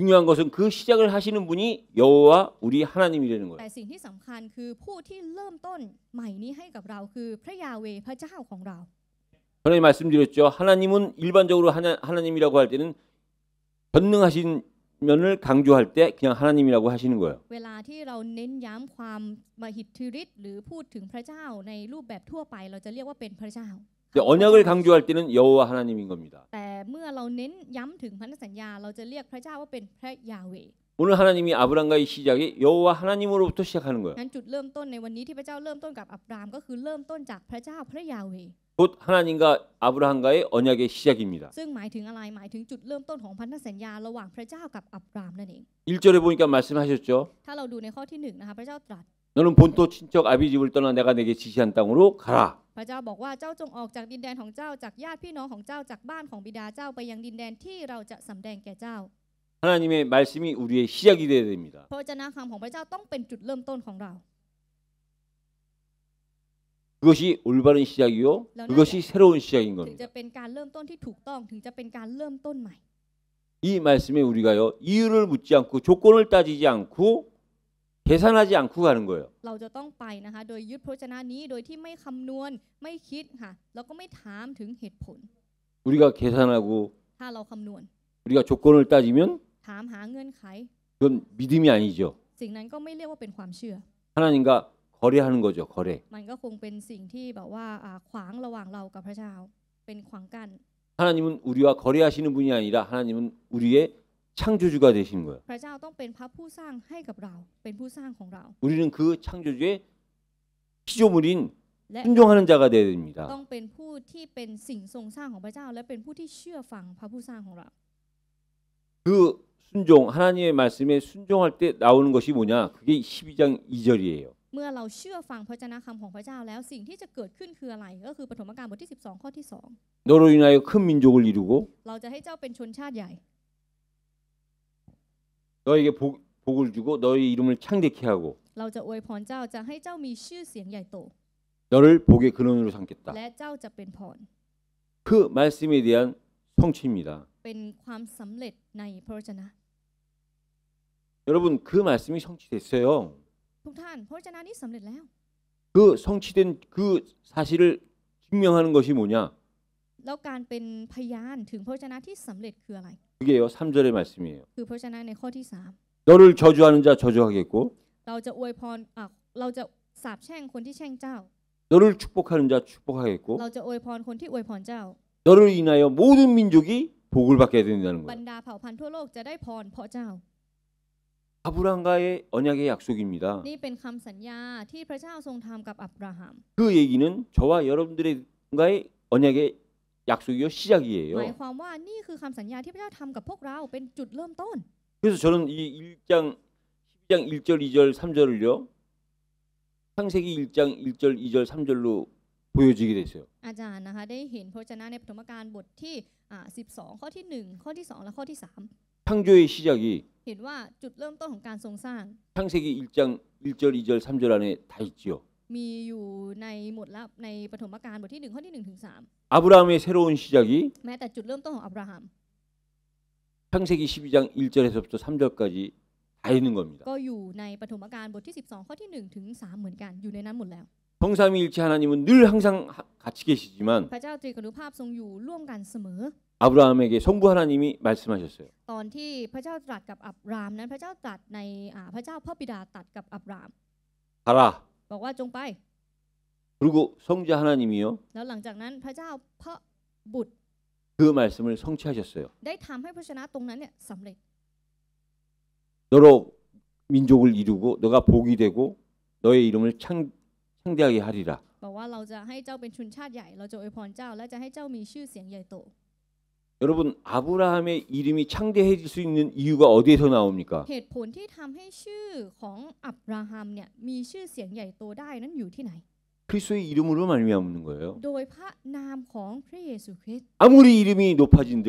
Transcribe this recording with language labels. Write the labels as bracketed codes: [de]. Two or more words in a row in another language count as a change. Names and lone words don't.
[ko] 중요한 것은 그 시작을 하시는 분이 여호와 우리 하나님이라는 [th] แต่ [ko] 거예요. [th] สิ่งที่สำคัญคือผู้ที่เริ่มต้นใหม่นี้ให้กับเราคือพระยาเวห์พระเจ้าของเรา [ko] 전에 말씀드렸죠. 하나님은 일반적으로 하나님이라고 할 때는 전능하신 면을 강조할 때 그냥 하나님이라고 하시는 거예요. [th] เวลาที่เราเน้นย้ำความมหิทธิฤทธิ์หรือพูดถึงพระเจ้าในรูปแบบทั่วไปเราจะเรียกว่าเป็นพระเจ้า [ko] 근데 언약을 강조할 때는 여호와 하나님인 겁니다. [th] แต่เมื่อเราเน้นย้ำถึงพันธสัญญาเราจะเรียกพระเจ้าว่าเป็นพระยาเวห์ [ko] 오늘 하나님이 아브람과의 시작이 여호와 하나님으로부터 시작하는 거예요. [th] งั้นจุดเริ่มต้นในวันนี้ที่พระเจ้าเริ่มต้นกับอับรามก็คือเริ่มต้นจากพระเจ้าพระยาเวห์ [ko] 곧 하나님과 아브라함과의 언약의 시작입니다. [th] ซึ่งหมายถึงอะไรหมายถึงจุดเริ่มต้นของพันธสัญญาระหว่างพระเจ้ากับอับรามนั่นเอง [ko] 1절에 보니까 말씀하셨죠. [th] ถ้าเราดูในข้อที่1นะคะพระเจ้าตรัส [ko] 너는 본토 친척 아비 집을 떠나 내가 내게 지시한 땅으로 가라. [th] พระเจ้าบอกว่าเจ้าจงออกจากดินแดนของเจ้าจากญาติพี่น้องของเจ้าจากบ้านของบิดาเจ้าไปยังดินแดนที่เราจะสำแดงแก่เจ้า [ko] 하나님의 말씀이 우리의 시작이 되어야 됩니다. [th] พระวจนะคำของพระเจ้าต้องเป็นจุดเริ่มต้นของเรา [ko] 그것이 올바른 시작이요. 그것이 새로운 시작인 [th] ถึง [ko] 겁니다. [th] จะเป็นการเริ่มต้นที่ถูกต้องถึงจะเป็นการเริ่มต้นใหม่ [ko] 이 말씀에 우리가요. 이유를 묻지 않고 조건을 따지지 않고 계산하지 않고 가는 거예요. [th] เราจะต้องไปนะคะโดยยึดพระวจนะนี้โดยที่ไม่คำนวณไม่คิดค่ะแล้วก็ไม่ถามถึงเหตุผล [ko] 우리가 계산하고 [th] ถ้าเราคำนวณ [ko] 우리가 조건을 따지면 [th] ถามหาเงื่อนไข [ko] 그건 믿음이 아니죠. [th] สิ่งนั้นก็ไม่เรียกว่าเป็นความเชื่อ [ko] 하나님과 거래하는 거죠. 거래. [th] มันก็คงเป็นสิ่งที่แบบว่าขวางระหว่างเรากับพระเจ้าเป็นขวางกั้น [ko] 하나님은 우리와 거래하시는 분이 아니라 하나님은 우리의 창조주가 되신 거예요. [th] พระเจ้าต้องเป็นพระผู้สร้างให้กับเราเป็นผู้สร้างของเรา [ko] 우리는 그 창조주의 피조물인 [th] และ [ko] 순종하는 자가 되어야 됩니다. [th] ต้องเป็นผู้ที่เป็นสิ่งทรงสร้างของพระเจ้า และเป็นผู้ที่เชื่อฟังพระผู้สร้างของเรา [ko] 그 순종 하나님의 말씀에 순종할 때 나오는 것이 뭐냐? 그게 12장 2절이에요. [th] เมื่อเราเชื่อฟังพระวจนะคำของพระเจ้าแล้วสิ่งที่จะเกิดขึ้นคืออะไรก็คือปฐมกาลบทที่12ข้อที่ [ko] 너로 인하여 큰 민족을 이루고 [th] 2เราจะให้เจ้าเป็นชนชาติใหญ่ [ko] 너에게 복을 주고 너의 이름을 창대케 하고 [th] เราจะอวยพรเจ้าจะให้เจ้ามีชื่อเสียงใหญ่โต [ko] 너를 복의 근원으로 삼겠다. [th] และเจ้าจะเป็นพร [ko] 그 말씀에 대한 성취입니다. [th] เป็นความสำเร็จในพระวจนะ [ko] 여러분 그 말씀이 성취됐어요. [th] ทุกท่านพระวจนะนี้สำเร็จแล้ว [ko] 그 성취된 그 사실을 증명하는 것이 뭐냐? [th] แล้วการเป็นพยานถึงพระวจนะที่สำเร็จคืออะไร [ko] 그게요 3절의 말씀이에요. [th] คือพระวจนะในข้อที่ [ko] 너를 저주하는 자 저주하겠고 [th] 3เราจะอวยพรเราจะสาปแช่งคนที่แช่งเจ้า [ko] 너를 축복하는 자 축복하겠고 [th] เราจะอวยพรคนที่อวยพรเจ้า [ko] 너를 인하여 모든 민족이 복을 받게 된다는 [th] บร [ko] 거예요. [th] รดาเผ่าพันธุ์ทั่วโลกจะได้พรเพราะเจ้า [ko] 아브라함과의 언약의 약속입니다. [th] นี่เป็นคำสัญญาที่พระเจ้าทรงทำกับอับราฮัม [ko] 그 얘기는 저와 여러분들과의 언약의 약속이요 [th] หมาย [ko] 시작이에요. [th] ความว่านี่คือคำสัญญาที่พระเจ้าทำกับพวกเราเป็นจุดเริ่มต้น [ko] 그래서 저는 이 1장 12장 1절 2절 3절을요 창세기 1장 1절 2절 3절로 보여지게 됐어요. [th] อาจารย์นะคะได้เห็นพระวจนะในปฐมกาลบทที่12ข้อที่1ข้อที่2และข้อที่ [ko] 창조의 시작이 [th] 3 เห็นว่าจุดเริ่มต้นของการทรงสร้าง [ko] 창세기 1장 1절 2절 3절 안에 다 있지요. [th] มีอยู่ในหมดแล้วในปฐมกาลบทที่1ข้อที่1ถึง [ko] 아브라함의 새로운 시작이 [th] 3 แม้แต่จุดเริ่มต้นของอับราฮัม [ko] 창세기 12장 1절에서부터 3절까지 다 있는 겁니다. [th] ก็อยู่ในปฐมกาลบทที่12ข้อที่1ถึง3เหมือนกันอยู่ในนั้นหมดแล้ว [ko] 성삼위일체 하나님은 늘 항상 같이 계시지만 [th] พระเจ้าตรีกนุภาพทรงอยู่ร่วมกันเสมอ [ko] 아브라함에게 성부 하나님이 말씀하셨어요. [th] ตอนที่พระเจ้าตรัสกับอับรามนั้นพระเจ้าตรัสในพระเจ้าพ่อบิดาตรัสกับอับราม [ko] 가라. [th] บอกว่าจงไป [ko] 그리고 성자 하나님이요 [th] แล้วหลังจากนั้นพระเจ้าพระบุตร [ko] 그 말씀을 성취하셨어요. [th] ได้ทำให้พระชนะตรงนั้นเนี่ยสำเร็จ [ko] 너로 민족을 이루고 너가 복이 되고 너의 이름을 창대하게 하리라. [th] บอกว่าเราจะให้เจ้าเป็นชนชาติใหญ่เราจะอวยพรเจ้าและจะให้เจ้ามีชื่อเสียงใหญ่โต [ko] 여러분 아브라함의 이름이 창대해질 수 있는 이유가 어디에서 나옵니까? [th] เหตุผลที่ทำให้ชื่อของอับราฮัมเนี่ยมีชื่อเสียงใหญ่โตได้นั้นอยู่ที่ไหน [ko] 그리스도의 이름으로 말미암는 거예요. [th] โดยพระนามของพระเยซูคริสต์ [ko] 아무리 이름이 높아진들